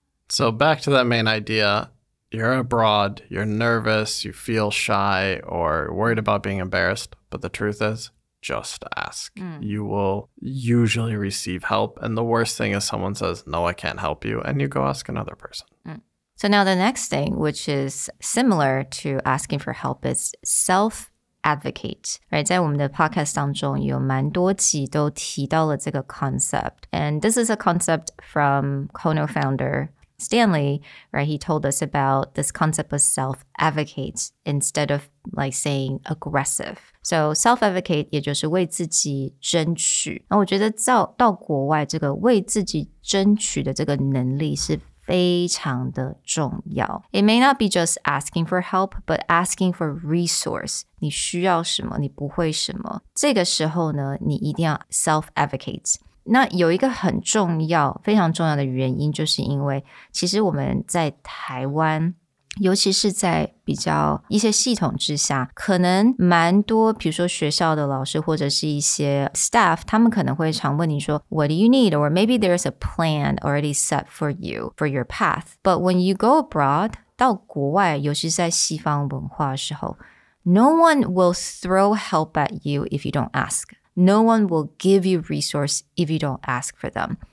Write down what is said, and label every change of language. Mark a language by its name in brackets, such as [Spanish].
[English] So back to that main idea, you're abroad, you're nervous, you feel shy, or worried about being embarrassed, but the truth is, just ask. You will usually receive help. And the worst thing is someone says, no, I can't help you. And you go ask another person. So now the next thing, which is similar to asking for help, is self-advocate. Right? [Chinese] 在我们的 podcast 当中有蛮多集都提到了这个 concept. [English] And this is a concept from Kono founder Stanley, right? He told us about this concept of self-advocate instead of saying aggressive. [Chinese] So self-advocate 也就是为自己争取。那我觉得到国外这个为自己争取的这个能力是非常的重要。 [English] It may not be just asking for help, but asking for resource. [Chinese] 你需要什么？你不会什么？这个时候呢，你一定要 self-advocate。那有一个很重要、非常重要的原因，就是因为其实我们在台湾，尤其是在比较一些系统之下，可能蛮多，比如说学校的老师或者是一些 staff， 他们可能会常问你说 [English] What do you need? Or maybe there's a plan already set for you, for your path. But when you go abroad, [Chinese] 到国外，尤其是在西方文化的时候， [English] no one will throw help at you if you don't ask.No one will give you resource if you don't ask for them.